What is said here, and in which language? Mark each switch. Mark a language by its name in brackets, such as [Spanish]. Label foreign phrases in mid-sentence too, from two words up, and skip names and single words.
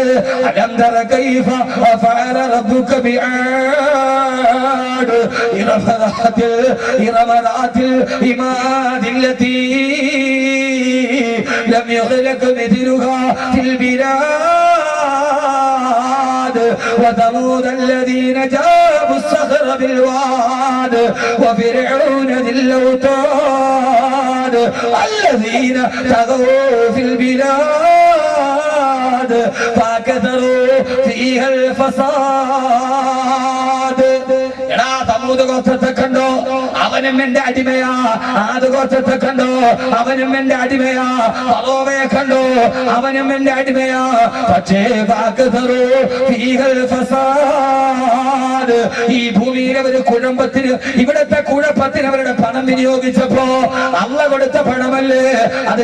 [Arabic] ألم تر كيف فعل ربك بعاد إرم ذات العماد التي لم يخلق مثلها في البلاد وثمود الذين جابوا الصخر بالواد وفرعون ذي الأوتاد الذين طغوا في البلاد فكثروا فيها الفساد. [Malayalam] സമൂഹ ഗോത്രത്തെ കണ്ടോ? അവനും എന്റെ അടിമയാ. ആദ് ഗോത്രത്തെ കണ്ടോ? അവനും എന്റെ അടിമയാ. ഫറോവയെ കണ്ടോ? അവനും എന്റെ അടിമയാ. പക്ഷേ ഈ ഭൂമിയിലെ ഒരു കുഴമ്പത്തിന്, ഇവിടത്തെ കുഴപ്പത്തിന് അവരുടെ പണം വിനിയോഗിച്ചപ്പോ അള്ള കൊടുത്ത പണമല്ലേ അത്?